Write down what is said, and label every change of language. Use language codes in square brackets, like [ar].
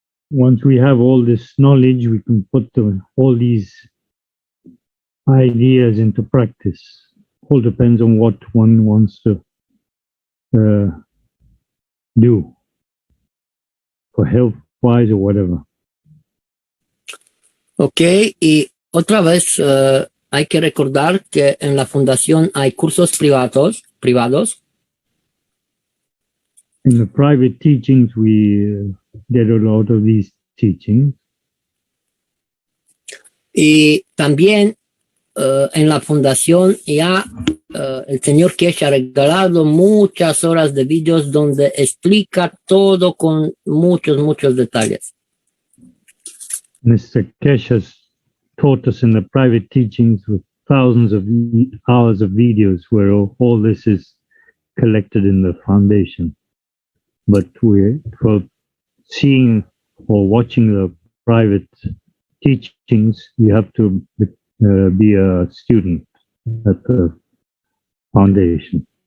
[en] Once we have all this knowledge, we can put all these ideas into practice. All depends on what one wants to do for health-wise or whatever. [es] Ok, y otra vez hay que recordar que en la fundación hay cursos privados. [en] In the private teachings, we get a lot of these teachings. [es] Y también en la fundación ya el señor Kesh ha regalado muchas horas de vídeos donde explica todo con muchos detalles. [en] Mr. Kesh has taught us in the private teachings with thousands of hours of videos where all this is collected in the foundation. But for seeing or watching the private teachings, you have to be a student at the foundation.